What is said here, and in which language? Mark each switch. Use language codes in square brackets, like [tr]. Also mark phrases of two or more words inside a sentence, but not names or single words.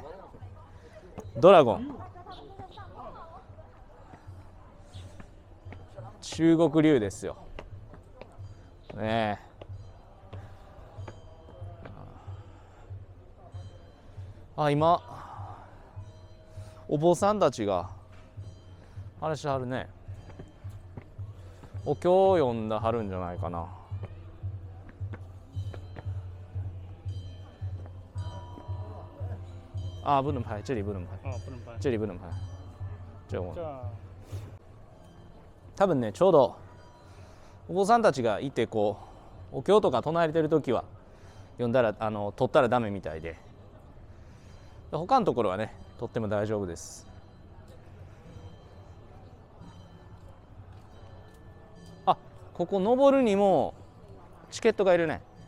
[ja] ドラゴン、中国龍ですよね。あ、今お坊さんたちがあれしはるね。お経を読んだはるんじゃないかな。 [zh] 啊，不能拍，这里不能拍。あ、不能拍。这里不能拍。 [ja] 多分ね、ちょうどお坊さんたちがいてこうお経とか唱えてる時は読んだら撮ったらダメみたいで、他のところはね撮っても大丈夫です。あ、ここ登るにもチケットがいるね。